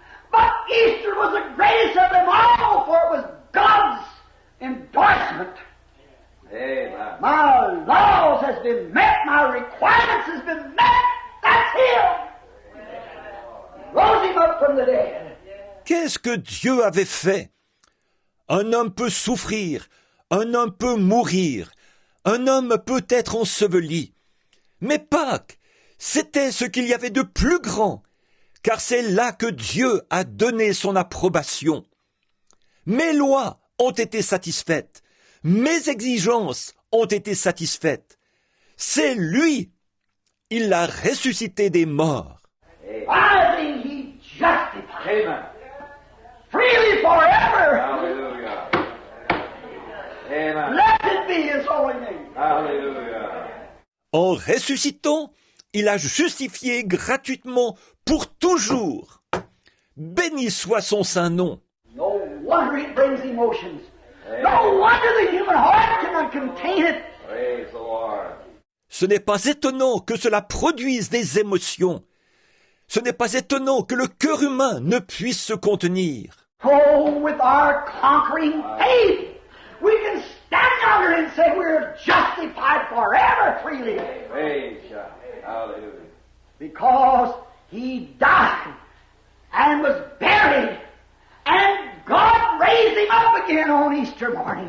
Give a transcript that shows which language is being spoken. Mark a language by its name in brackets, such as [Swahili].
[English] But Easter was the greatest of them all, for it was God's endorsement. Amen. My laws has been met. My requirements has been met. That's Him. Rose Him up from the dead. [French] Qu'est-ce que Dieu avait fait? Un homme peut souffrir, un homme peut mourir, un homme peut être enseveli. Mais Pâques, c'était ce qu'il y avait de plus grand, car c'est là que Dieu a donné son approbation. Mes lois ont été satisfaites, mes exigences ont été satisfaites. C'est lui, il l'a ressuscité des morts. [English] Rising, he justified. Amen. Freely forever. Hallelujah. Amen. Blessed be His holy name. Hallelujah. [French] En ressuscitant, il a justifié gratuitement pour toujours. Béni soit son saint nom. [English] No wonder it brings emotions. No wonder the human heart cannot contain it. Praise the Lord. [French] Ce n'est pas étonnant que cela produise des émotions. Ce n'est pas étonnant que le cœur humain ne puisse se contenir. [English] Oh, with our conquering faith, we can stand yonder and say we're justified forever freely. Praise God. Hallelujah. Because He died and was buried, and God raised Him up again on Easter morning.